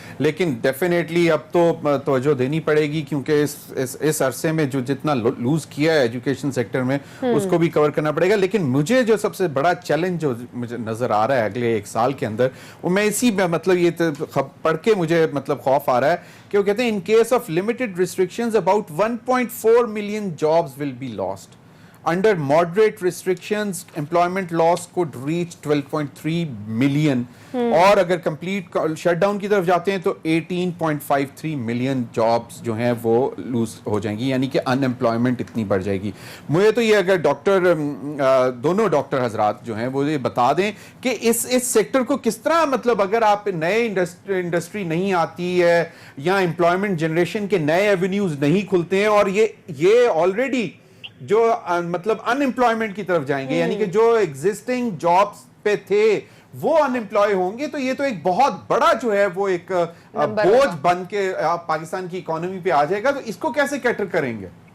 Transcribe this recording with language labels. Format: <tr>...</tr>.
<ur>لیکن ڈیفینیٹلی اب تو توجہ دینی پڑے گی, کیونکہ اس عرصے میں جو جتنا لوز کیا ہے ایجوکیشن سیکٹر میں اس کو بھی کور کرنا پڑے گا. لیکن مجھے جو سب سے بڑا چیلنج جو مجھے نظر آ رہا ہے اگلے ایک سال کے اندر, وہ میں اسی میں مطلب یہ پڑھ کے مجھے مطلب خوف آ رہا ہے کہ وہ کہتے ہیں</ur> <en>In case of limited restrictions about 1.4 million jobs will be lost. Under moderate restrictions, employment loss could reach 12.3 million.</en> <ur>اور اگر کمپلیٹ شٹ ڈاؤن کی طرف جاتے ہیں تو 18.53 ملین جابس جو ہیں وہ لوز ہو جائیں گی, یعنی کہ ان امپلائمنٹ اتنی بڑھ جائے گی. مجھے تو یہ اگر دونوں ڈاکٹر حضرات جو ہیں وہ یہ بتا دیں کہ اس سیکٹر کو کس طرح, مطلب اگر آپ نئے انڈسٹری نہیں آتی ہے یا امپلائمنٹ جنریشن کے نئے ایونیوز نہیں کھلتے ہیں, اور یہ آلریڈی جو مطلب ان امپلائمنٹ کی طرف جائیں گے, یعنی کہ جو ایگزسٹنگ جابس پہ تھے وہ ان امپلائی ہوں گے, تو یہ تو ایک بہت بڑا جو ہے وہ ایک بوجھ بن کے پاکستان کی اکانومی پہ آ جائے گا. تو اس کو کیسے کیٹر کریں گے؟</ur>